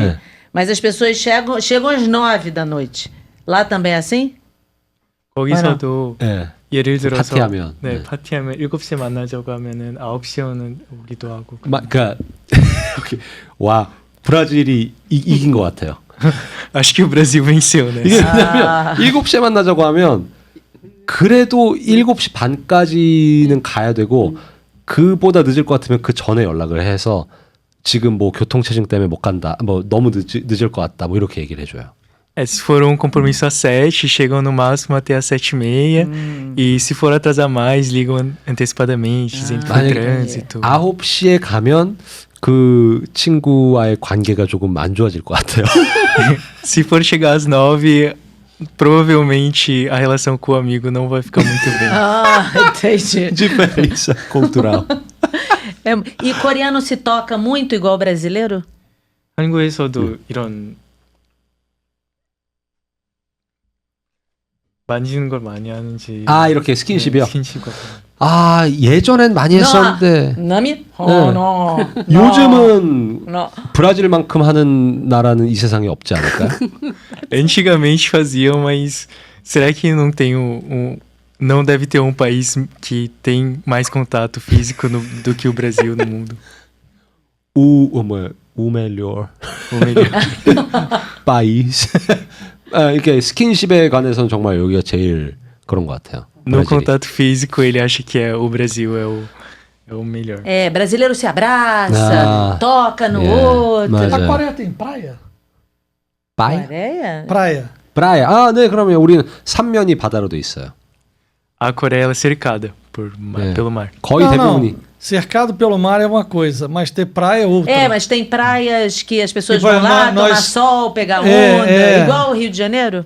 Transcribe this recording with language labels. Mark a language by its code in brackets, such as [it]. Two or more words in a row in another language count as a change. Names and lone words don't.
[pt] Mas as pessoas chegam às 9 da noite. Lá também é assim? [ko] 거기서도 네. 예를 들어서 파티하면. 네, 파티하면 7시에 만나자고 하면은 9시에 오기도 하고. 그러니까 와 브라질이 이긴 것 같아요. [pt] Acho que o Brasil venceu, né? [ko] 이게 왜냐면 7시에 만나자고 하면 그래도 7시 반까지는 가야 되고 그보다 늦을 것 같으면 그 전에 연락을 해서 지금 뭐 교통체증 때문에 못 간다. 뭐 너무 늦을 것 같다. 뭐 이렇게 얘기를 해줘요. [pt] Se for um compromisso às 7, chegam no máximo até às 7h30. E se for atrasar mais, ligam antecipadamente, dizendo que foi trânsito. [ko] 9시에 가면 그 친구와의 관계가 조금 안 좋아질 것 같아요. [pt] Se for chegar às 9, provavelmente a relação com o amigo não vai ficar muito bem. Entendi. Diferença cultural. E coreano se toca muito igual brasileiro? [ko] 한국에서도 이런 만지는 걸 많이 하는지. 이렇게 스킨십이요? 스킨십 같은 거. 예전엔 많이 했었는데 Nami? 네. 요즘은 브라질만큼 하는 나라는 이 세상에 없지 않을까요? [pt] Antigamente faziam, mas será que não tem não deve ter um país que tem mais contato físico do que o Brasil no mundo? o melhor país. [ko] 이렇게 스킨십에 관해서는 정말 여기가 제일 그런 것 같아요. [pt] No [ko] 브라질이. [pt] contato físico, ele acha que o Brasil é o melhor. Brasileiro se abraça, toca no outro. [ko] 맞아요. [pt] A Coreia tem praia? Coreia? Praia. [ko] 브라야. 네, 그러면 우리는 삼면이 바다로 돼 있어요. [pt] A Coreia ela é cercada pelo mar. [ko] 거의 [pt] Não, [ko] 대부분이. [pt] não. Cercado pelo mar é uma coisa, mas ter praia é outra. Mas tem praias que as pessoas E vai vão lá, nós- tomar sol, pegar onda, É. igual o Rio de Janeiro?